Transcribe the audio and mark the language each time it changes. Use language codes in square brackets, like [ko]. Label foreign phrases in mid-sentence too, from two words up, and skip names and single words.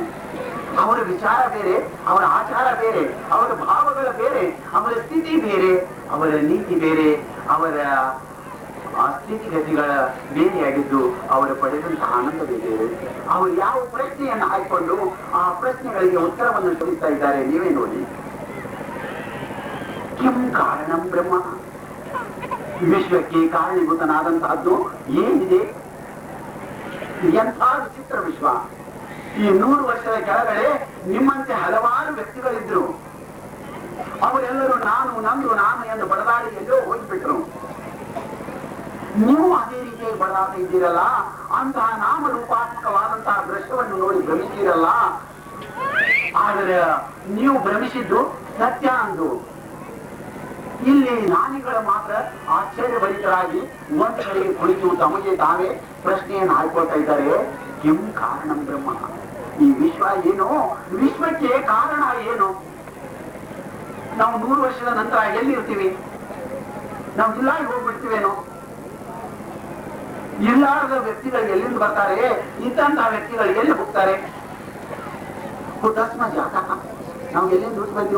[kn] ಅವರ ವಿಚಾರ ಬೇರೆ, ಅವರ ಆಚಾರ ಬೇರೆ, ಅವರ ಭಾವಗಳ ಬೇರೆ, ಅವರ ಸ್ಥಿತಿ ಬೇರೆ, ಅವರ ನೀತಿ ಬೇರೆ, ಅವರ ಸ್ಥಿತಿಗತಿಗಳ ಬೇರೆಯಾಗಿದ್ದು ಅವರು ಪಡೆದಂತಹ ಆನಂದವೇ ಬೇರೆ. ಅವರು ಯಾವ ಪ್ರಶ್ನೆಯನ್ನು ಹಾಕಿಕೊಂಡು ಆ ಪ್ರಶ್ನೆಗಳಿಗೆ ಉತ್ತರವನ್ನು ತಿಳಿಸ್ತಾ ಇದ್ದಾರೆ ನೀವೇ ನೋಡಿ. [sa] ಕಿಂ ಕಾರಣಂ ಬ್ರಹ್ಮ, [kn] ವಿಶ್ವಕ್ಕೆ ಕಾರಣೀಭೂತನಾದಂತಹದ್ದು ಏನಿದೆ? ಎಂಥ ವಿಚಿತ್ರ ವಿಶ್ವ. ಈ 100 ವರ್ಷದ ಕೆಳಗಡೆ ನಿಮ್ಮಂತೆ ಹಲವಾರು ವ್ಯಕ್ತಿಗಳಿದ್ರು. ಅವರೆಲ್ಲರೂ ನಾನು ನಂದು ನಾನು ಎಂದು ಬಡದಾಡಿ ಎಲ್ಲೋ ಹೋಗಿಬಿಟ್ರು. ನೀವು ಅದೇ ರೀತಿಯಾಗಿ ಬಡದಾಟ ಇದ್ದೀರಲ್ಲ, ಅಂತಹ ನಾಮರೂಪಾತ್ಮಕವಾದಂತಹ ದೃಶ್ಯವನ್ನು ನೋಡಿ ಭ್ರಮಿಸಿರಲ್ಲ. ಆದರೆ ನೀವು ಭ್ರಮಿಸಿದ್ದು ಸತ್ಯ ಅಂದು. ಇಲ್ಲಿ ಜ್ಞಾನಿಗಳು ಮಾತ್ರ ಆಶ್ಚರ್ಯಭರಿತರಾಗಿ ಒಂದು ಕಡೆಗೆ ಕುಳಿತು ತಮಗೆ ತಾವೇ ಪ್ರಶ್ನೆಯನ್ನು ಹಾಕೊಳ್ತಾ ಇದ್ದಾರೆ. [sa] ಕಿಂ ಕಾರಣಂ ಬ್ರಹ್ಮ, [kn] ಈ ವಿಶ್ವ ಏನು? ವಿಶ್ವಕ್ಕೆ ಕಾರಣ ಏನು? ನಾವು 100 ವರ್ಷದ ನಂತರ ಎಲ್ಲಿರ್ತೀವಿ? ನಾವು ಜಿಲ್ಲಾಗಿ ಹೋಗ್ಬಿಡ್ತೀವೇನೋ? ಇಲ್ಲಾರದ ವ್ಯಕ್ತಿಗಳು ಎಲ್ಲಿಂದ ಬರ್ತಾರೆ? ಇಂತಹ ವ್ಯಕ್ತಿಗಳು ಎಲ್ಲಿ ಹೋಗ್ತಾರೆ? ಹುತಾತ್ಮ ಜಾತ ನಾವು ಎಲ್ಲಿಂದ ಹುಟ್ಟು ಬಂದೆವು?